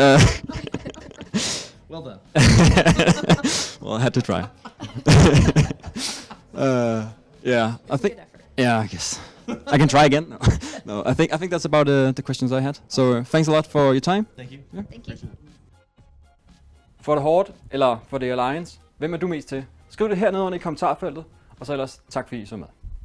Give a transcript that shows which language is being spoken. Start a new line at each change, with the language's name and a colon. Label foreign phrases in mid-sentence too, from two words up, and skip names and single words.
English: Okay. Well, that's right. Well done. Well, I had to try. Yeah, I think. Yeah, I guess I can try again. No, I think that's about the questions I had. So thanks a lot for your time. Thank you. Yeah. Thank you.
Danish: For det hårdt, eller for det Alliance, hvem er du mest til? Skriv det hernede under i kommentarfeltet, og så ellers tak fordi I så med.